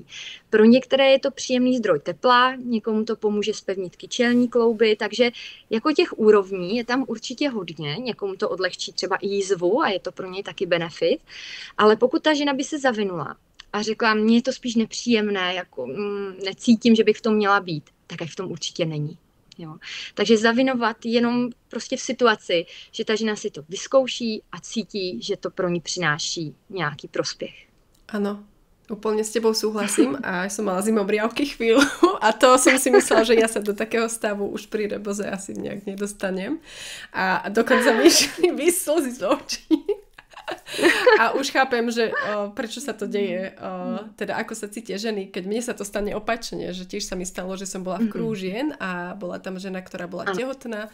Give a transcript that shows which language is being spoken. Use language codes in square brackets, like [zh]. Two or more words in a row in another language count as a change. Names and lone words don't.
[cs] Pro některé je to příjemný zdroj tepla, někomu to pomůže zpevnit kyčelní klouby, takže jako těch úrovní je tam určitě hodně, někomu to odlehčí třeba i jízvu a je to pro něj taky benefit, ale pokud ta žena by se zavinula a řekla, mně je to spíš nepříjemné, jako necítím, že bych v tom měla být, tak ať v tom určitě není. Jo. Takže zavinovat jenom prostě v situaci, že ta žena si to vyzkouší a cítí, že to pro ní přináší nějaký prospěch. [sk] Áno. Úplne s tebou súhlasím a som mala zimomriavky chvíľu a to som si myslela, že ja sa do takého stavu už pri reboze asi nejak nedostanem a dokonca mi išli slzy z očí. A už chápem, že prečo sa to deje, teda ako sa cítia ženy, keď mne sa to stane opačne, že tiež sa mi stalo, že som bola v kruhu žien a bola tam žena, ktorá bola tehotná.